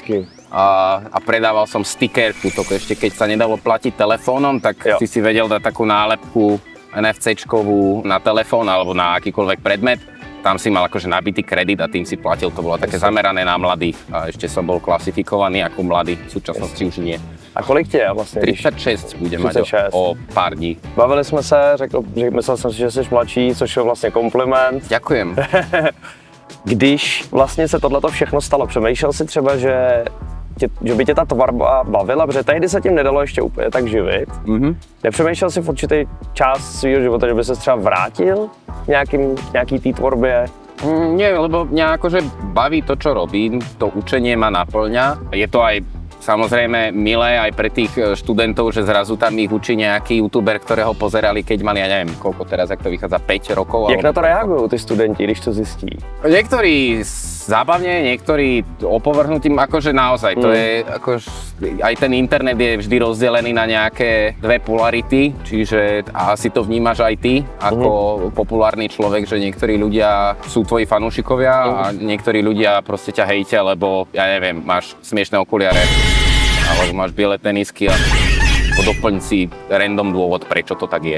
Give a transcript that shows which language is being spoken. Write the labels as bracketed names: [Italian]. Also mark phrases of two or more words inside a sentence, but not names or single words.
[Slovak] A predával som stikerku, to ešte keď sa nedalo platiť telefónom, tak si vedel dať takú nálepku NFC-čkovú na telefón alebo na akýkoľvek predmet. Tam si mal akože nabitý kredit a tým si platil, to bolo také zamerané na mladých a ešte som bol klasifikovaný ako mladý, v súčasnosti už nie. [Czech] A kolik tě je vlastně? [Slovak] 36 budem mať o pár dní. [Czech] Bavili jsme se, myslel jsem si, že jsi mladší, což je vlastně kompliment. [Slovak] Ďakujem. [Czech] Když vlastně se tohleto všechno stalo, přemýšlel si třeba, že by tě ta tvorba bavila, protože tehdy se tím nedalo ještě úplně tak živit. Nepřemýšlel si v určitý část svýho života, že by se třeba vrátil nějaký té tvorbě? [Slovak] Nie, lebo mňa akože baví to, čo robím, to učenie ma naplňa. Je to aj samozrejme milé aj pre tých študentov, že zrazu tam ich učí nejaký youtuber, ktorého pozerali, keď mali, ja neviem, koľko teraz, jak to vychádza, 5 rokov. Jak na to reagujú tí studenti, když to zistí? Niektorí zábavne, niektorí opovrhnutím, akože naozaj, to je, akože, aj ten internet je vždy rozdelený na nejaké dve polarity, čiže asi to vnímaš aj ty, ako populárny človek, že niektorí ľudia sú tvoji fanúšikovia a niektorí ľudia proste ťa hejtia, lebo, ja neviem, máš smiešné okuliare, alebo máš biele tenisky a doplň si random dôvod, prečo to tak je.